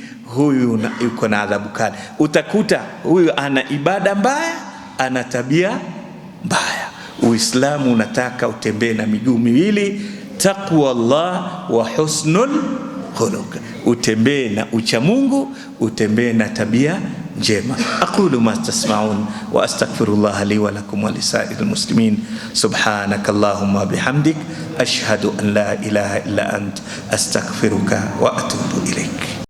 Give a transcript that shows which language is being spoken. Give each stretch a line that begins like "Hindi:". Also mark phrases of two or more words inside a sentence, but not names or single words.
Swahili: Huyu yuko na adhabu kali. Utakuta huyu ana ibada mbaya, ana tabia mbaya. Uislamu unataka utembee na miguu miwili,
Arabic: تقوى الله وحسن الخلق.
Swahili: Utembee na ucha Mungu, utembee na tabia njema.
Arabic: أقول ما تسمعون وأستغفر الله لي ولكم ولسائر المسلمين. سبحانك اللهم وبحمدك أشهد أن لا إله إلا أنت أستغفرك وأتوب إليك.